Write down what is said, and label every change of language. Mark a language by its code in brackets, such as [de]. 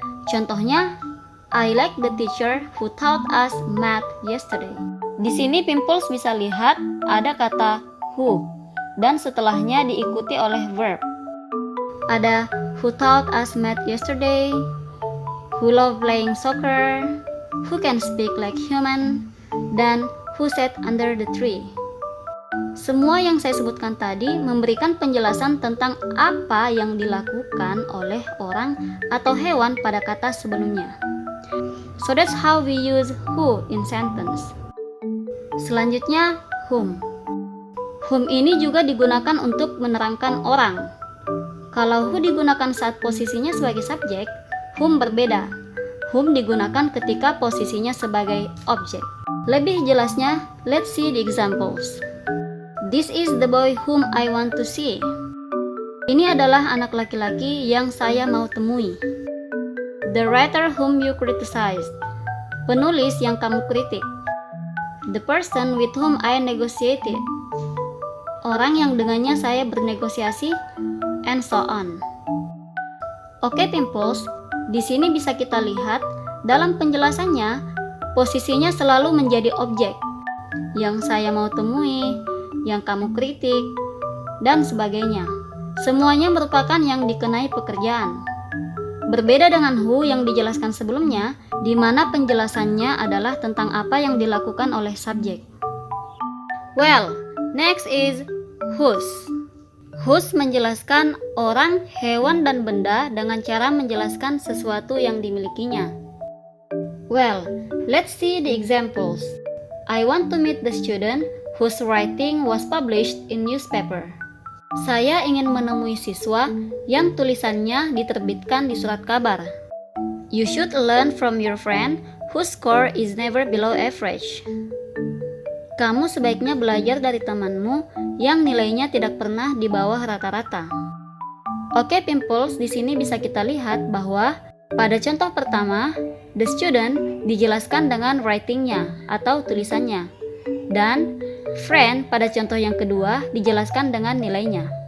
[en] Contohnya, I like the teacher who taught us math yesterday. [id] Di sini pimples bisa lihat ada kata who dan setelahnya diikuti oleh verb. [en] Ada who taught us math yesterday, who love playing soccer, who can speak like human, dan who sat under the tree. [id] Semua yang saya sebutkan tadi memberikan penjelasan tentang apa yang dilakukan oleh orang atau hewan pada kata sebelumnya. [en] So that's how we use who in sentence. [id] Selanjutnya, whom. Whom ini juga digunakan untuk menerangkan orang. Kalau who digunakan saat posisinya sebagai subjek, whom berbeda. Whom digunakan ketika posisinya sebagai objek. Lebih jelasnya, [en] let's see the examples. This is the boy whom I want to see. [id] Ini adalah anak laki-laki yang saya mau temui. [en] The writer whom you criticized. [id] Penulis yang kamu kritik. [en] The person with whom I negotiated. [id] Orang yang dengannya saya bernegosiasi, [en] and so on. [id] Oke, pimples, di sini bisa kita lihat dalam penjelasannya, posisinya selalu menjadi objek. Yang saya mau temui, yang kamu kritik, dan sebagainya. Semuanya merupakan yang dikenai pekerjaan. Berbeda dengan who yang dijelaskan sebelumnya, di mana penjelasannya adalah tentang apa yang dilakukan oleh subjek. [en] Well, next is whose. [id] Whose menjelaskan orang, hewan, dan benda dengan cara menjelaskan sesuatu yang dimilikinya. [en] Well, let's see the examples. I want to meet the student whose writing was published in newspaper. [id] Saya ingin menemui siswa yang tulisannya diterbitkan di surat kabar. [en] You should learn from your friend whose score is never below average. [id] Kamu sebaiknya belajar dari temanmu yang nilainya tidak pernah di bawah rata-rata. Oke, Pimples, di sini bisa kita lihat bahwa pada contoh pertama, the student dijelaskan dengan writing-nya atau tulisannya, dan friend pada contoh yang kedua dijelaskan dengan nilainya.